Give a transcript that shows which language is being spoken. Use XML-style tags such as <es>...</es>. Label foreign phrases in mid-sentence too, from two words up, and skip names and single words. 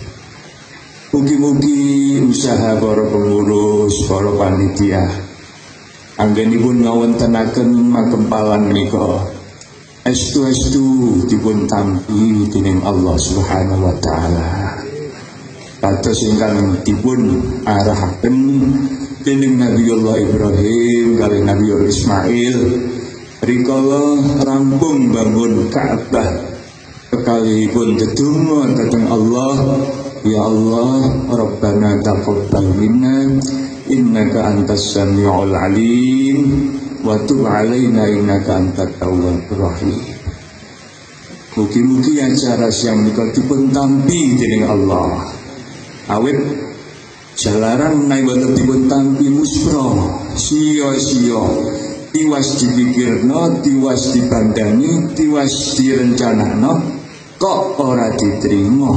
<jv>Mugi-mugi usaha para pengurus, para panitia anggenipun ngawontenaken makempalan menika estu-estu dipun tampi dening Allah</jv> <ar>سبحانه وتعالى.</ar> <jv>Kados ingkang dipun arahaken dening Nabiullah Ibrahim kali Nabiullah Ismail rikala rampung bangun Ka'bah kekalipun ndedonga dhateng Allah, ya Allah</jv> <ar>ربنا تقبل منا إنك أنت السميع العليم وتب علينا إنك أنت التواب الرحيم.</ar> <jv>Mugi-mugi acara siang menika dipun tampi dening Allah. Awit jalaran naik boten dipun tampi muspra sia-sia, tiwas dipikirno, tiwas dibandani, tiwas direncanakno, kok ora diterima.</jv>